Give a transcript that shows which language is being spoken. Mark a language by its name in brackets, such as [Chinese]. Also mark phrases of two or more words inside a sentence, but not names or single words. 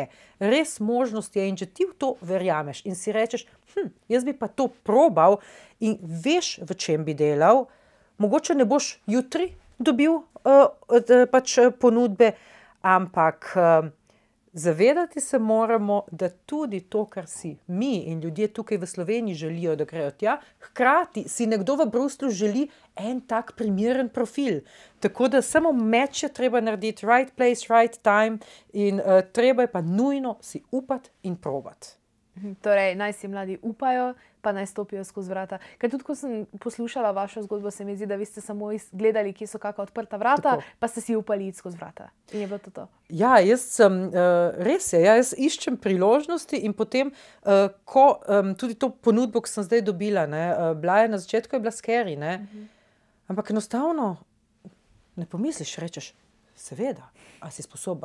[Slovenian] Res možnost je in če ti v to verjameš in si rečeš, jaz bi pa to probal in veš, v čem bi delal, mogoče ne boš jutri dobil pač ponudbe, ampak zavedati se moramo, da tudi to, kar si mi in ljudje tukaj v Sloveniji želijo, da grejo tja, hkrati si nekdo v Bruslju želi en tak primeren profil. Tako da samo meč je treba narediti, [English] right place, right time [Slovenian] in treba je pa nujno si upati in probati. Torej, naj si mladi upajo, pa naj stopijo skozi vrata. Ker tudi, ko sem poslušala vašo zgodbo, se mi zdi, da vi ste samo gledali, kje so kakšna odprta vrata, tako. Pa ste si upali iti skozi vrata. In je bilo to. Ja, jaz sem, res je, jaz iščem priložnosti in potem, ko tudi to ponudbo, ki sem zdaj dobila, ne, bila je na začetku, je bila scary, ne, ampak enostavno ne pomisliš, rečeš, seveda, a si sposoben?